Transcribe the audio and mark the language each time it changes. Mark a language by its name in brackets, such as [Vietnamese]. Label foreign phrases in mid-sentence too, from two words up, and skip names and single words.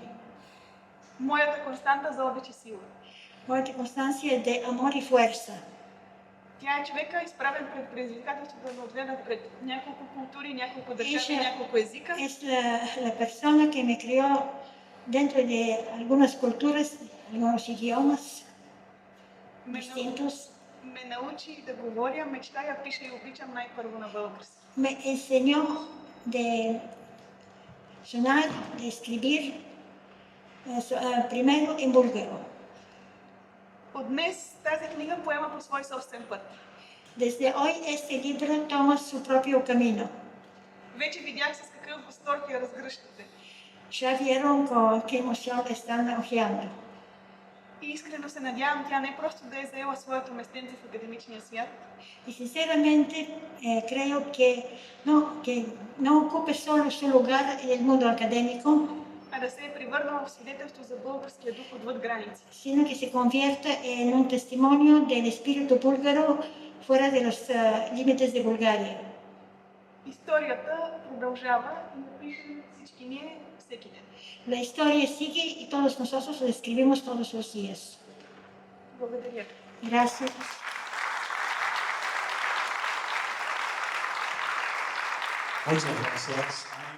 [Bulgarian] Моята константа за обич и сила. [Spanish] Моята constancia de amor y fuerza. [Bulgarian] Тя е човека, изправен пред предизвикателството да отгледа пред няколко култури, няколко държави, [Spanish] Ella [Bulgarian] няколко езика. [Spanish] Es la persona que me crió dentro de algunas culturas, algunos idiomas [Bulgarian] Ме, [Spanish] distintos. [Bulgarian] ме научи да говоря, мечтая, пиша и обичам най-първо на български. [Spanish] Me enseñó de sonar, de escribir, primero en búlgaro. [Bulgarian] От днес тази книга поема по свой собствен път. [Spanish] Desde hoy este libro toma su propio camino. [Bulgarian] Вече видях с какъв възторг я разгръщате. [Spanish] Ya vieron con qué emoción la están hojeando. [Bulgarian] И искрено се надявам тя не просто да е заела своето местенце в академичния свят, [Spanish] Y sinceramente creo que no ocupe solo su lugar en el mundo académico, [Bulgarian] а да се е превърнала в свидетелство за българския дух отвъд граници. [Spanish] sino que se convierta en un testimonio del espíritu búlgaro fuera de los límites de Bulgaria. [Bulgarian] Историята продължава и напишем всички ние всеки ден. [Spanish] La historia sigue y todos nosotros la escribimos todos los días. [Bulgarian] Благодаря. [Spanish] Gracias. Muchas gracias.